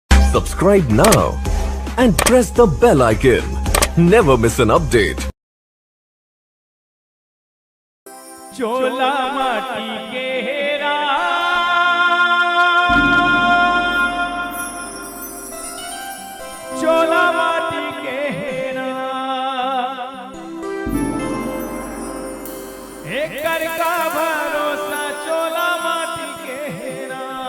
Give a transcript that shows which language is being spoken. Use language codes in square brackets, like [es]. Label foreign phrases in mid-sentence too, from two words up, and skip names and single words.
[en] Subscribe now and press the bell icon. Never miss an update. [hne] चोला माटी के हेरा चोला माटी के हेरा एक कर का भरोसा चोला माटी के हेरा